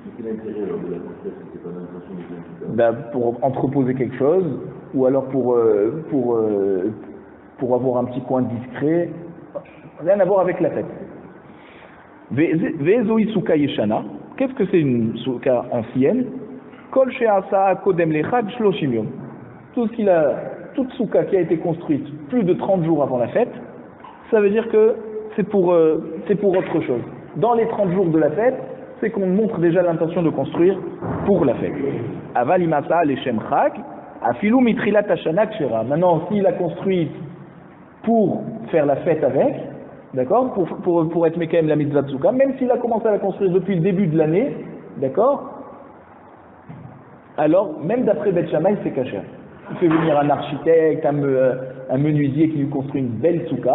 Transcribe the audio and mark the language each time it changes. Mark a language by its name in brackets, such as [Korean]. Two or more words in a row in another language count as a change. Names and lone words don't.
[French] Pour entreposer quelque chose, ou alors pour avoir un petit coin discret, rien à voir avec la fête. [Hebrew] ואיזו סוכה ישנה, [French] qu'est-ce que c'est une souka ancienne? [Hebrew] כל שעשאה קודם לחג שלושים יום. [French] Toute souka qui a été construite plus de 30 jours avant la fête, ça veut dire que c'est pour autre chose. Dans les 30 jours de la fête, c'est qu'on montre déjà l'intention de construire pour la fête. [Hebrew] אבל אם עשאה לשם חג, אפילו מתחילת השנה כשרה. [French] Maintenant, s'il a construit pour faire la fête avec, d'accord, pour être mekayem la mitzvah de souka, même s'il a commencé à la construire depuis le début de l'année, d'accord, alors même d'après Bet Shammai, c'est kasher. Il fait venir un architecte, un menuisier qui lui construit une belle souka.